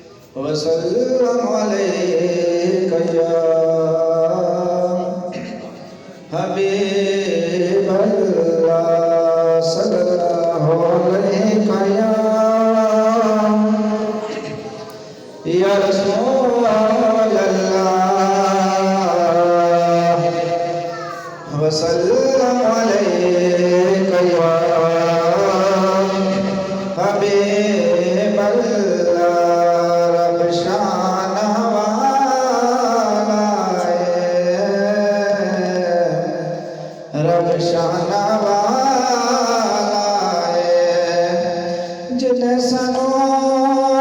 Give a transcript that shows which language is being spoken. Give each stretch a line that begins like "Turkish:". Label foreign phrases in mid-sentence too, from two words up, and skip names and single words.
Arabic: وسلم عليك يا حبيب الله صلى الله عليك يا رسول الله وسلم عليك يا حبيب الله
Punjabi: رب شاناں والا رب شاناں والا جنہیں سنو